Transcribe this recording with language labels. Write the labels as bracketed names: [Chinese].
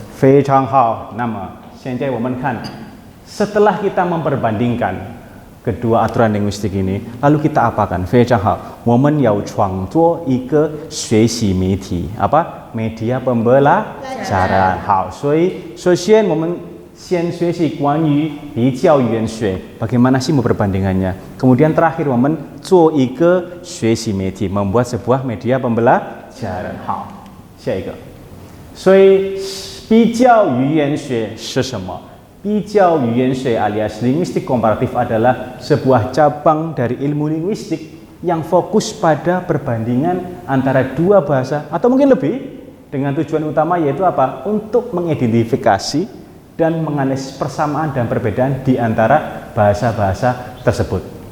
[Chinese] 非常好。那么现在我们看， [Indonesian] setelah kita memperbandingkan kedua aturan linguistik ini, lalu kita apakan? [Chinese] 非常好，我们要创作一个学习媒体， [Indonesian] apa? Media pembelajaran。 [Chinese] 好，所以首先我们先学习关于比较语言学 [Indonesian] bagaimana sih memperbandingannya. Kemudian terakhir [Chinese] 我们做一个学习媒体 [Indonesian] membuat sebuah media pembelajaran。 [Chinese] 好，下一个。所以比较语言学是什么？ [Indonesian] 比较语言学 alias linguistik komparatif adalah sebuah cabang dari ilmu linguistik yang fokus pada perbandingan antara dua bahasa atau mungkin lebih dengan tujuan utama yaitu apa? Untuk mengidentifikasi dan menganalisis persamaan dan perbedaan di antara bahasa-bahasa tersebut.